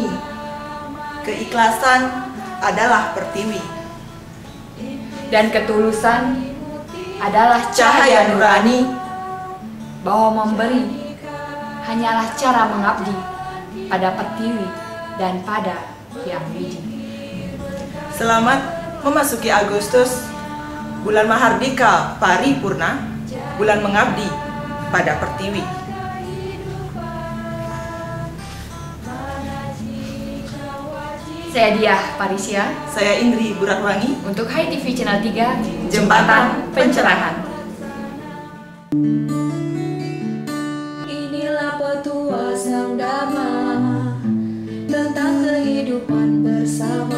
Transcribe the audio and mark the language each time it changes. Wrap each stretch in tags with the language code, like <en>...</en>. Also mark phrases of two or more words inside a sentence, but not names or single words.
<id>Keikhlasan adalah pertiwi. Dan ketulusan adalah Cahaya nurani. Bahwa memberi hanyalah cara mengabdi pada pertiwi dan pada Hyang Widi. Selamat memasuki Agustus, bulan Mahardika Paripurna, bulan mengabdi pada pertiwi. Saya Diah Parisya. Saya Indri Buratwangi. Untuk HiTV Channel 3, Jembatan Pencerahan. Inilah petua Sang Dharma tentang kehidupan bersama.</id>